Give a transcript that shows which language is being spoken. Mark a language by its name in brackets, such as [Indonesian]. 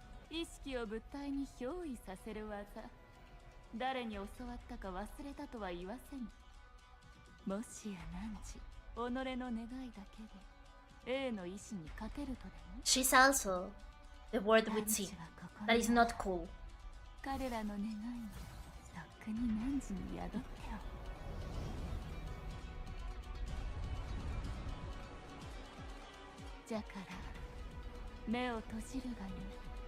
[Japanese] 意識を物体に憑依させる技。誰に教わったか忘れたとは言わせぬ。もしや汝、己の願いだけで A の意志に勝てるとでも。 [English] She's also the word with C. That is not cool. [Japanese] 彼らの願いもとっくに汝に宿っておる。じゃから目を閉じるがよい。